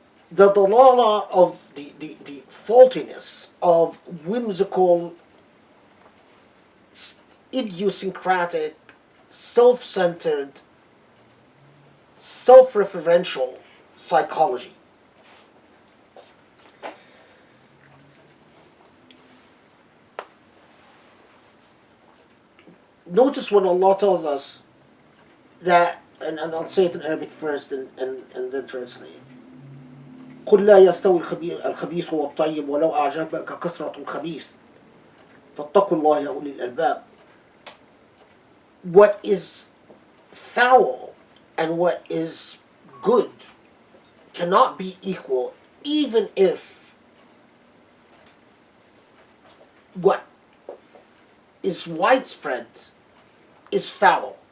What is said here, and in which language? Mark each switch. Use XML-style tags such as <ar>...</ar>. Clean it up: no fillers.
<en>The dalala of the faultiness of whimsical, idiosyncratic, self-centered, self-referential psychology. Notice when Allah tells us that, and I'll say it in Arabic first and then translate.</en> <ar>قل لا يستوي الخبيث والطيب ولو أعجبك كثرة الخبيث فاتقوا الله يا أولي الألباب.</ar> <en>What is foul and what is good cannot be equal, even if what is widespread is foul.</en>